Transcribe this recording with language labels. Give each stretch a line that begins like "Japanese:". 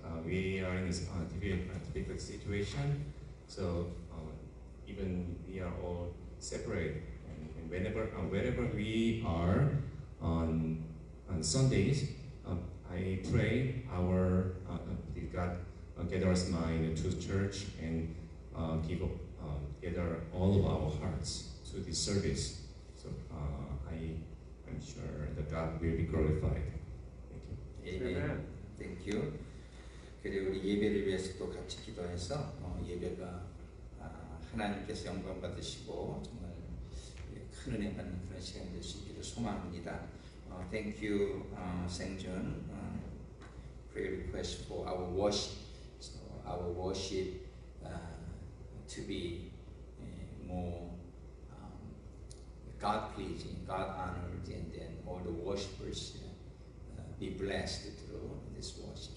English: We are in this difficult situation, so even we are all separate, and wherever we are on Sundays, I pray God gather us mind to church and gather all of our hearts to this service. So I'm sure that God will be glorified. Thank you. Amen. Thank you.
Korean: 그리고 우리 예배를 위해서 또 같이 기도해서 예배가 하나님께서 영광 받으시고 정말 큰 은혜 받는 그런 시간이 될 수 있기를 소망합니다.
English: Thank you, Sang-Jun. Prayer request for our worship. So our worship to be more God-pleasing, God-honored, and then all the worshipers be blessed through this worship.